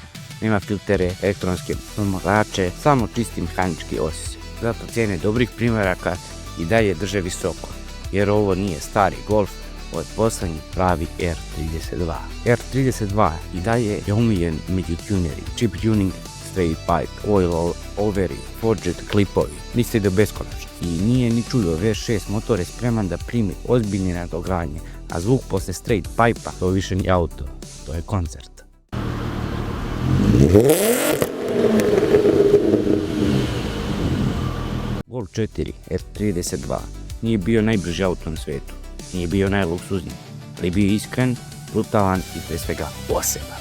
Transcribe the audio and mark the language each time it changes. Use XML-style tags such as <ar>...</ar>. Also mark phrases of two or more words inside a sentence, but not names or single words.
<bs>Nema filtere, elektronske pomagače, samo čisti mehanički osjećaj. Zato cijene dobrih primjeraka i dalje drže visoko, jer ovo nije stari Golf, ovo je poslednji pravi R32. R32 i dalje je omiljen među tuneri,</bs> <en>chip tuning, straight pipe,</en> <bs>oil overi, forged klipovi, liste do beskonačno. I nije ni čudo, V6 motor je spreman da primi ozbiljne nadogradnje, a zvuk posle</bs> <en>straight pipe-</en> <bs>a to više nije auto, to je koncert. Golf 4 R32 nije bio najbrži auto na svijetu, nije bio najluksuzniji, ali bio iskren, brutalan i pre svega poseban.</bs>